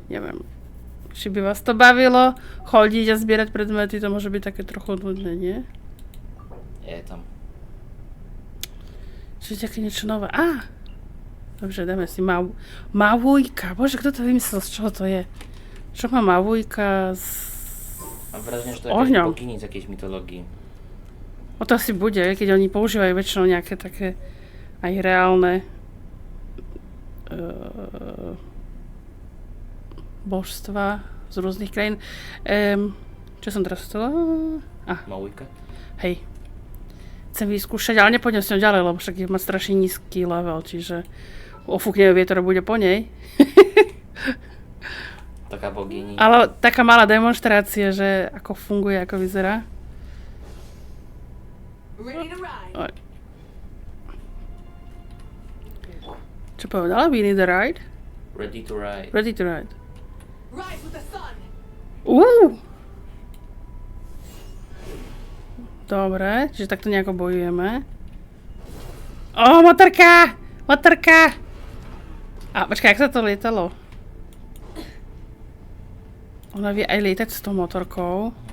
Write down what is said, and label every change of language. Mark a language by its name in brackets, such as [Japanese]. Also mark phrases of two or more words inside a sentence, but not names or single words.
[Slovak] Neviem, či by vás to bavilo. Chodiť a zbierať predmety, to môže byť také trochu nudné, nie? Je tam. Čiže také niečo nové. Dobre, dáme si Mavujka. Bože, kto to vymyslel? Z čoho to je? Čo má Mavujka z... [Polish] Mám wrażenie, že to je jakaś bogini z jakiejś mitologii. [Slovak] O to asi bude, keď oni používajú väčšinou nejaké také aj reálne božstva z rôznych krajín. Čo som teraz chcela? Maujka. Hej. Chcem vyskúšať, ale nepôjdem s ňou ďalej, lebo však má strašne nízky level, čiže ofúkne vietor bude po nej. Taká bogini. Ale taká malá demonštrácia, že ako funguje, ako vyzerá. Oj. Čo povedala? [English] We need a ride? Ready to ride. Ready to ride. Rise with the sun. [Slovak] Dobre, čiže takto nejako bojujeme. Motorka! Motorka! A počkaj, jak sa to lietalo? Ona vie aj lietať s tou motorkou.